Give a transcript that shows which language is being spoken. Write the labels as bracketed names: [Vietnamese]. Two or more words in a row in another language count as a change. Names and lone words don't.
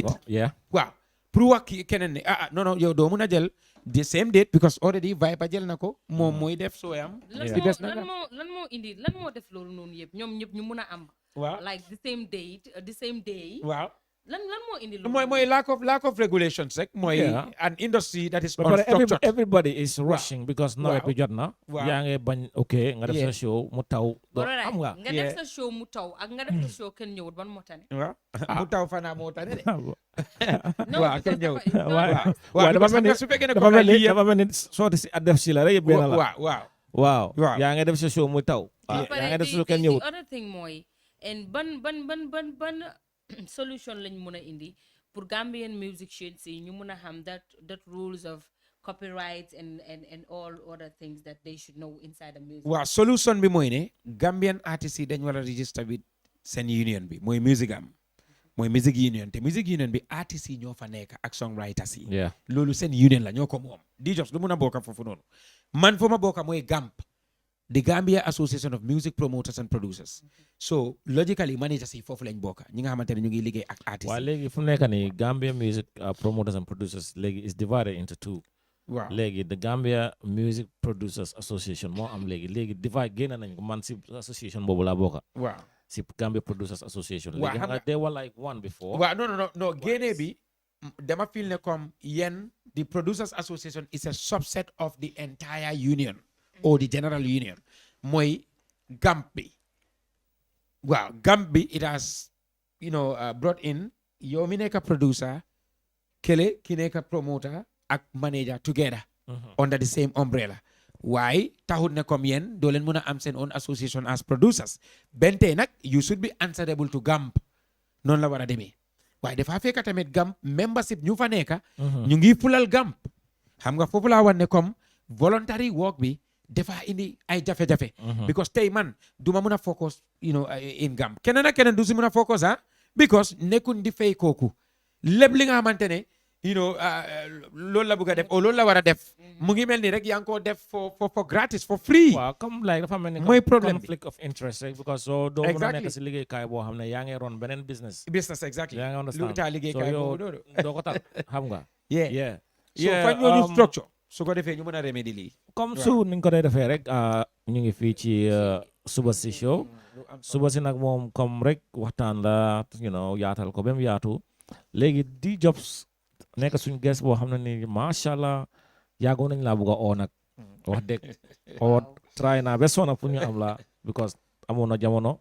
[English] yeah. [Wolof] waaw pour wax keneen ne non yow doo mun a jël [English] the same date because already [Wolof] Viper jël na ko moom mooy def sooyam [English] Yeah. [Wolof] si des na lan moo indi lan moo def loolu noonu yëpp ñoom ñëpp ñu mun a am waaw [English] like the same date the same day [Wolof] waaw lan moo indi loolu [English] mooy lack of regulations rek mooy Yeah. an industry that is [Wolof] Ba pare [English] unstructured everybody is rushing because nawet bi jot na. [Wolof] Waaw. yaa ngi bañ ok nga def sa [English] Yeah. [Wolof] show mu taw. doo [English] Alright, [Wolof] xam nga. nga def sa show mu taw ak nga def sa show kenn ñëwut ban moo tane waaw mu taw fanaa moo tane de non waaw kenn [English] because [Wolof] ñëwut. dafa- waaw non, waaw dafa mel ni su fekkee ne dafa [French] comme [Wolof] mel ni lii yëpp dafa mel ni sooti si def si la rek yëpp benn la. waaw waaw Waaw. yaa ngi def sa show mu taw. ba yaa pare ngi def sa show [English] the [Wolof] kenn ñëwut. [English] other thing mooy and ban solution [Wolof] lañ mun a indi [English] pour Gambian musicians [Wolof] yi ñu mun a xam [English] that rules of copyrights and all other things that they should know inside the music. [Wolof] waaw solution bi mooy ne Gambian artistes yi dañ war a [English] register with [Wolof] seen union bi mooy music am mooy [English] music union [Wolof] te [English] music union [Wolof] bi artistes yi ñoo fa nekk ak songwriters yi [English] yeah. [Wolof] loolu seen union la ñoo ko moom di jos du mun a bokka foofu noonu man foo ma bokka mooy GAMP the Gambia Association of Music Promoters and Producers [English] so logically managers [Wolof] yi foofu lañ bokka ñi nga xamante ne ñu ngi liggéey ak artistes waaw yi léegi fu mu nekk nii Gambia Music Promoters and Producers léegi [English] is divided into two. [Wolof] waaw léegi the Gambia Music Producers Association moo am léegi divide génn nañ ko man si association boobu laa bokka waaw si Gambia Producers Association. Waaw, léegi xam nga- [English] they were like one before. [Wolof] waaw non génnee bi dama feel ne comme yéen [English] the Producers Association is a subset of the entire union or the general union [Wolof] mooy GAMP bi waaw GAMP bi [English] it has brought in [Wolof] yow mi nekk producer kele ki nekk promoter ak manager [English] together under the same umbrella [Wolof] waaye taxut ne comme yéen doo leen mën a am seen [English] own association as producers [Wolof] bente nag [English] you should be [Wolof] answerable to GAMP noonu la war a demee waaye dafa fekk tamit GAMP membership ñu fa nekk ñu ngi fulal GAMP xam nga foofu laa wan ne comme [English] voluntary work [Wolof] bi dafa indi ay jafe-jafe because tey man du ma mën a focus in GAMP keneen ak keneen du si mën a focus because nekkuñ di fay kooku lépp li nga xamante ne [English] you know [Wolof] loolu la bëgg a def o loolu la war a def mu ngi mel ni rek yaa ngi koo def [English] for gratis for free. [Wolof] waaw comme like dafa mel ni mooy problème bi. [English] conflict of interest rek because so doo mën a Exactly. [Wolof] nekk si liggéeykaay boo xam ne yaa ngi ron beneen business. [English] business exactly. [Wolof] yaa ngi lu [English] understand [Wolof] taa liggéeykaay [English] so [Wolof] boobu yow noonu. doo ko tal xam nga. [English] yeah so Yeah, [Wolof] fan ñoo structure su ko defee ñu mën a remédier lii. comme su ni nga ko dee defee rek ñu ngi fii ci suba si show suba si nag moom comme rek waxtaan la yaatal ko ba mu yaatu léegi di jobs nekk suñu guest boo xam ne ni [Arabic] ما شاء الله [Wolof] yàggoon nañ laa bugg a oo nag wax dëgg oo try naa ba sona pour ñu am la because amoon na jamono